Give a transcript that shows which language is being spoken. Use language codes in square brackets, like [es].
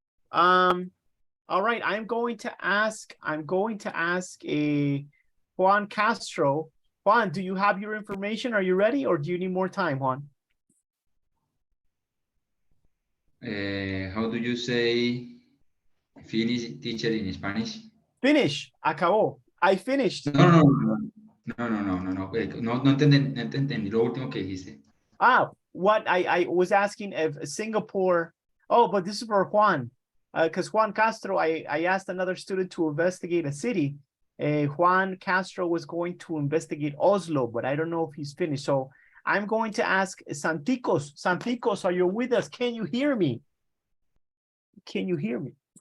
[en] All right, I'm going to ask a Juan Castro. Juan, do you have your information? Are you ready, or do you need more time, Juan? How do you say finish, teacher, in Spanish? Finish. Acabó. I finished. No. [es] No entendí lo último que dijiste. [en] What I was asking if Singapore. Oh, but this is for Juan. Because Juan Castro, I asked another student to investigate a city. Juan Castro was going to investigate Oslo, but I don't know if he's finished. So I'm going to ask Santicos. Santicos, are you with us? Can you hear me? Can you hear me?